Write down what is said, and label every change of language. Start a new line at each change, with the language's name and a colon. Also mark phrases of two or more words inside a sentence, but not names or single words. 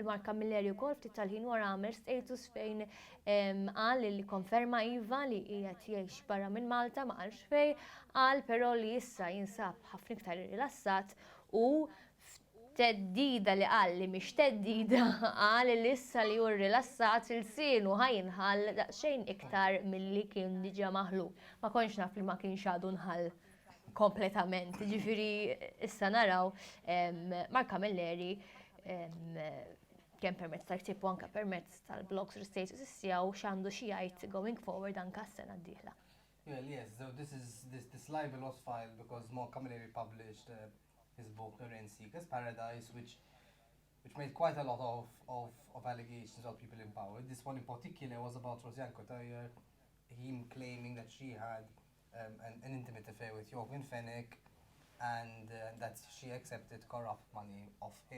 Maltese: Mark Camilleri wkoll ftit tal-ħin wara għamel status fejn qal li konferma iva li qiegħed jgħix barra minn Malta ma qalx fejn, qal però li issa jinsab ħafna iktar rilassat u teddida li qal li mhix teddida qal li issa li hu rilassat il-sienu ħajinħall daqsxejn iktar milli kien diġà maħluq. Ma kontx naf li ma kienx għadu nħall kompletament. Ġifieri issa naraw Mark Camilleri kemm permezz tal-ktieb u anke permezz tal-blogs u l-statuses tiegħu x'għandu xi jgħid
English: going forward
Maltese: anke s-sena d-dieħla.
English: Well, yes, so this libel was filed because Mark Camilleri published his book Rent Seekers Paradise, which made quite a lot of allegations of people in power. This one in particular was about Kauchi, him claiming that she had an intimate affair with Jorgen Fenech and that she accepted corrupt money of him.